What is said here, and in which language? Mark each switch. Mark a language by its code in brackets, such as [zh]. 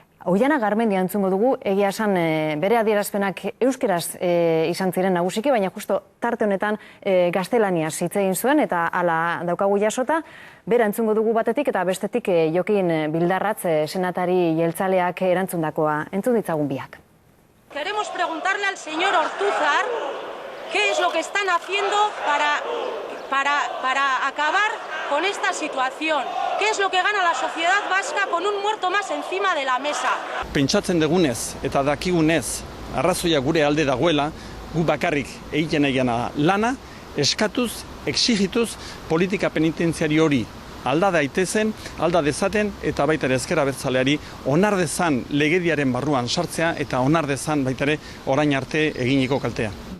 [eu] Oiana Garmendia entzungo dugu, egia esan bere adierazpenak euskeraz izan ziren nagusiki, baina justo tarte honetan gaztelaniaz hitz egin zuen, eta hala daukagu jasota, bera entzungo dugu batetik eta bestetik Jokin Bildarratz senatari jeltzaleak erantzundakoa. Entzun ditzagun biak. [es] Queremos preguntarle al señor Ortuzar qué es lo que están haciendo para acabar con esta situación. ¿Qué es lo que gana la sociedad vasca con un muerto más encima de la mesa? [eu] Pentsatzen dugunez eta dakigunez arrazoia gure alde dagoela, gu bakarrik egiten egana lana, eskatuz, exigituz politika penitentziari hori alda daitezen, alda dezaten eta baita ere ezker abertzaleari onar dezan legediaren barruan sartzea eta onar dezan baita ere orain arte eginiko kaltea.